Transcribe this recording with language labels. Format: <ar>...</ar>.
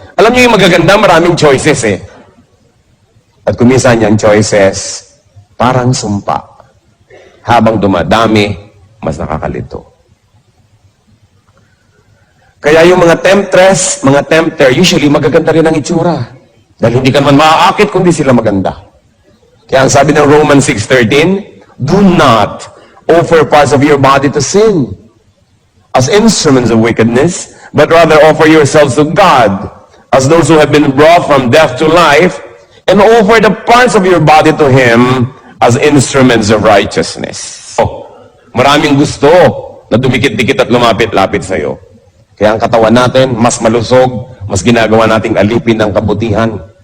<tl>Alam niyo yung magaganda, maraming choices eh. At kumisan yung choices, parang sumpa. Habang dumadami, mas nakakalito. Kaya yung mga temptress, mga tempter, usually magaganda rin ang itsura. Dahil hindi ka naman maaakit kundi sila maganda. Kaya ang sabi ng</tl> <en>Romans 6:13, do not offer parts of your body to sin as instruments of wickedness, but rather offer yourselves to God as those who have been brought from death to life, and offer the parts of your body to Him as instruments of righteousness.</en> <tl>Oh, maraming gusto na dumikit-dikit at lumapit-lapit sa iyo. Kaya ang katawan natin, mas malusog, mas ginagawa nating alipin ng kabutihan.</tl>